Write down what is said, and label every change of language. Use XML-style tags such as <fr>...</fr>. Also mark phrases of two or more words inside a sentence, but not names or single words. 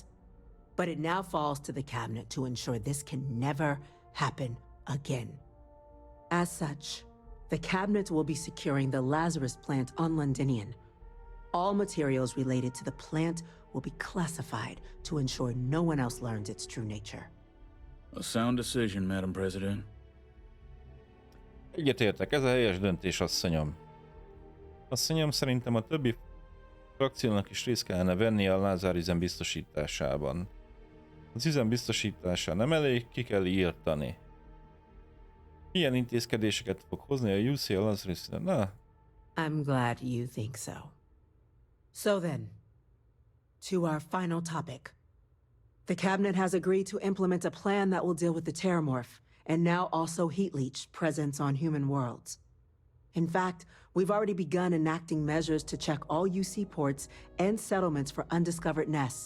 <en>But it now falls to the cabinet to ensure this can never happen again. As such, the cabinet will be securing the Lazarus plant on Londinian. All materials related to the plant will be classified to ensure no one else learns its true nature. A sound decision, Madam President.</en> <hu>Egyetértek, ez a helyes döntés, asszonyom. Asszonyom, szerintem a többi frakciónak is részt kellene venni a Lázár üzem biztosításában. Az üzem biztosítása nem elég, ki kell írtani. Milyen intézkedéseket fog hozni a UC a Lazarus? Na?</hu> <en>I'm glad you think so. So then, to our final topic. The cabinet has agreed to implement a plan that will deal with the Terramorph, and now also heat leech presence on human worlds. In fact, we've already begun enacting measures to check all UC ports and settlements for undiscovered nests.</en>